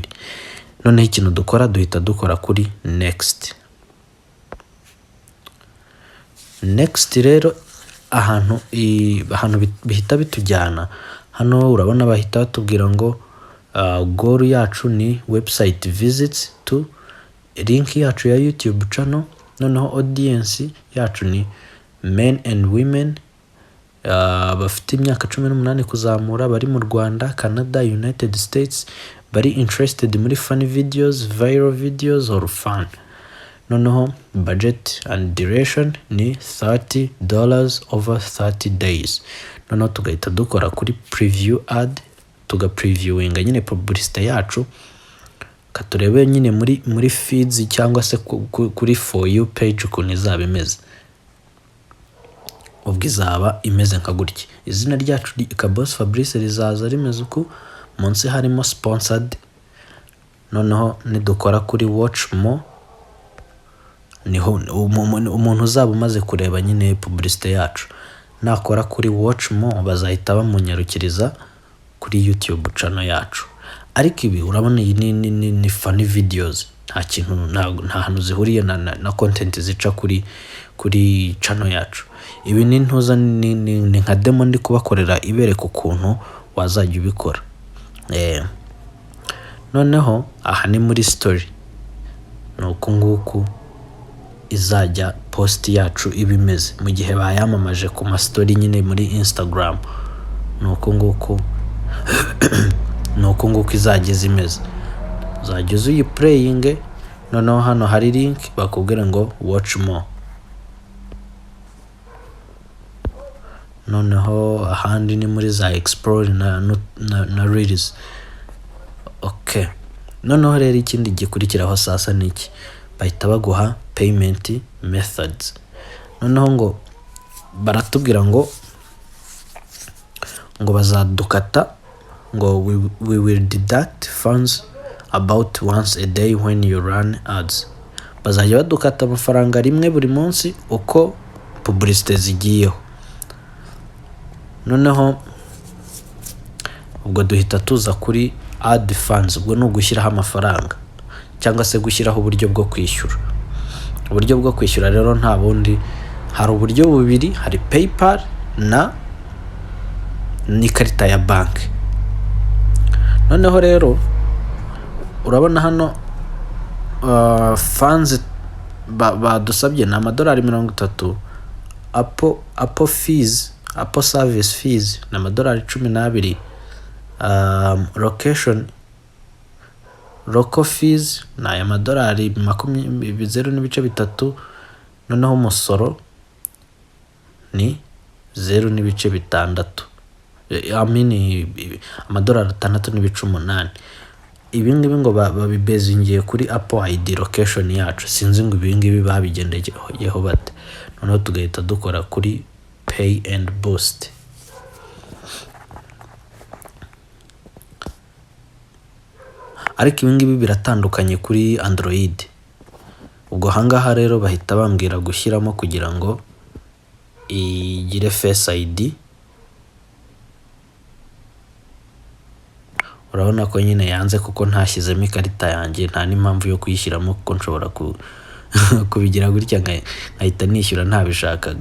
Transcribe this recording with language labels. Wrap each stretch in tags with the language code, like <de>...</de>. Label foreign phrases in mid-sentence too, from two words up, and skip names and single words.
<rw>Noneho ikintu dukora duhita dukora kuri next. Rero ahantu bihita bitujyana hano, urabona bahita batubwira ngo goal yacu ni</rw> <en>website visits to link</en> <rw>yacu ya</rw> <en>YouTube channel.</en> <rw>Noneho audience yacu ni</rw> <en>men and women</en> <rw>bafite imyaka 18 kuzamura, bari mu Rwanda, Canada, United States, bari interested muri</rw> <en>funny videos, viral videos or fun.</en> <rw>Noneho</rw> <en>budget and duration</en> <rw>ni $30</rw> <en>over 30 days.</en> <rw>Noneho tugahita dukora kuri</rw> <en>preview ad,</en> <rw>tuga previewinga nyine publicity yacu katurebe nyine muri feeds cyangwa se kuri</rw> <en>for you page</en> <rw>ukuntu izaba imeze. Ubwo izaba imeze nka gutya. Izina ryacu Boss Fabrice rizaza rimeze uku, munsi harimo sponsored. Noneho nidukora kuri</rw> <en>watch more,</en> <rw>niho umuntu uzaba umaze kureba nyine publicité yacu. Nakora kuri</rw> <en>watch more</en> <rw>bazahita bamunyarukiriza kuri</rw> <en>YouTube channel</en> <rw>yacu. Ariko ibi urabona iyi ni</rw> <en>funny videos,</en> <rw>nta kintu nta hantu zihuriye na content zica kuri channel yacu. Ibi ni ntuza ni nka demo ndi kubakorera ibereka ukuntu wazajya ubikora. Noneho aha ni muri story, nuko nguku izajya post yacu ibimeze mu gihe bayamamaje ku ma story nyine muri Instagram. Nuko nguku izajya zimeze. Uzajya uzi playing. Noneho hano hari link bakubwira ngo</rw> <en>watch more.</en> <rw>Noneho ahandi ni muri za explore na reels. Okay. Noneho rero ikindi gikurikiraho sasa niki, bahita baguha</rw> <en>payment methods.</en> <rw>Noneho ngo baratubwira ngo bazadukata ngo</rw> <en>we will deduct funds about once a day when you run ads.</en> <rw>Bazajya badukata amafaranga rimwe buri munsi uko publicité zigiyeho. Noneho ubwo duhita tuza kuri</rw> <en>ad funds.</en> <rw>Ubwo no gushyiraho amafaranga cyangwa se gushyiraho uburyo bwo kwishyura. Uburyo bwo kwishyura rero nta bundi, hari uburyo bubiri, hari PayPal n'ikarita ya banki. Noneho rero urabona hano funds badusabye ni $30.</rw> <en>Apple fees, Apple service fees ni $12. Local fees ni $0.3.</en> <rw>Noneho umusoro ni $0.6. $6.8. Ibi ngibi ngo babibezingiye kuri Apple ID location yacu. Sinzi ngo ibi ngibi babigendeyeho bate. Noneho tugahita dukora kuri</rw> <en>pay and boost.</en> <rw>Ariko ibi ngibi biratandukanye kuri Android. Ubwo hangaha rero bahita bambwira gushyiramo kugira ngo igire Face ID. Urabona ko nyine yanze kuko ntashyizemo ikarita yanjye, nta n'impamvu yo kuyishyiramo kuko nshobora kubigira gutya nkahita nishyura ntabishakaga.</rw>